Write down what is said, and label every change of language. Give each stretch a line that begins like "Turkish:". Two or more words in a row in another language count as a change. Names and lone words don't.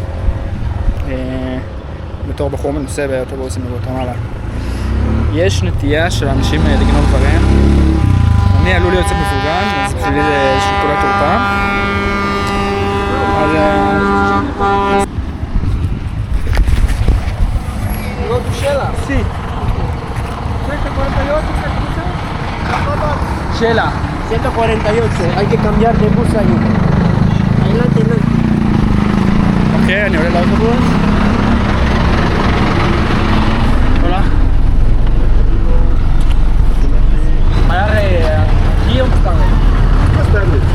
Hebrew: בתור בחור מנוסה באוטובוסים בגואטמלה. יש נטייה של אנשים לגנוב דברים. אני עלול להיות קצת מפוגן, אז בשבילי זה איזושהי נקודת תורפה. אז...
Spanish: Shela. Sí. 148 Shela. 148. Hay que cambiar de bus ahí. Adelante, no.
Hebrew: אוקיי, אני עולה לאוטובוס.
Spanish: Hola. ¿Aquí o más tarde? Más tarde.